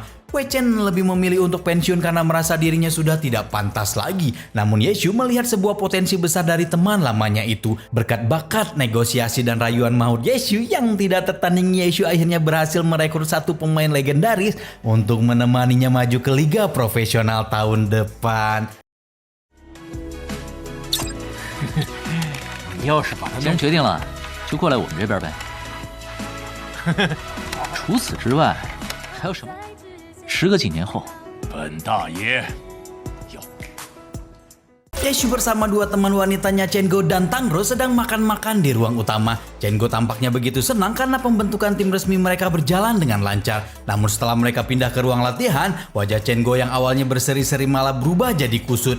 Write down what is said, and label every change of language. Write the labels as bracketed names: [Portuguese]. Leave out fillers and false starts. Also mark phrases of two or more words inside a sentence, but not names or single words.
[Indonesian] Wei Chen lebih memilih untuk pensiun karena merasa dirinya sudah tidak pantas lagi. Namun Yeshu melihat sebuah potensi besar dari teman lamanya itu. Berkat bakat, negosiasi, dan rayuan maut Yeshu yang tidak tertanding, Yeshu akhirnya berhasil merekrut satu pemain legendaris untuk menemaninya maju ke liga profesional tahun depan. [Chinese] 你要是把他既然决定了，就过来我们这边呗。除此之外，还有什么？时隔几年后，本大爷要 [Indonesian] Yeshu bersama dua teman wanitanya Chen Go dan Tang Rou sedang makan-makan di ruang utama. Chen Go tampaknya begitu senang karena pembentukan tim resmi mereka berjalan dengan lancar. Namun setelah mereka pindah ke ruang latihan, wajah Chen Go yang awalnya berseri-seri malah berubah jadi kusut.